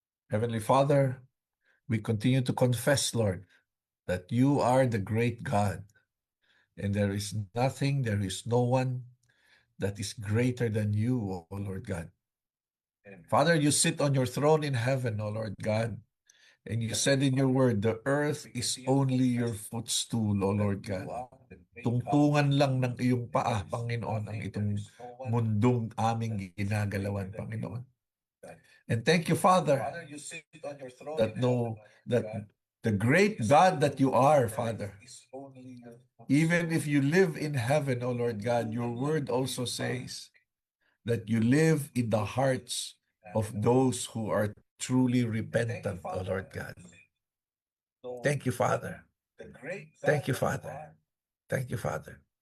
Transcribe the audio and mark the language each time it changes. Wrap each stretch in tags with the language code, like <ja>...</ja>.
<en>Heavenly Father, we continue to confess, Lord, that you are the great God, and there is nothing, there is no one that is greater than you, O Lord God. Father, you sit on your throne in heaven, O Lord God, and you said in your word, the earth is only your footstool, O Lord God.</en> <tl>Tungtungan lang ng iyong paa, Panginoon, ang itong mundong aming ginagalawan, Panginoon.</tl> <en>And thank you, Father, that that the great God that you are, Father, even if you live in heaven, O Lord God, your word also says that you live in the hearts of those who are truly repentant, O Lord God. Thank you, Father. Thank you, Father. Thank you, Father.</en>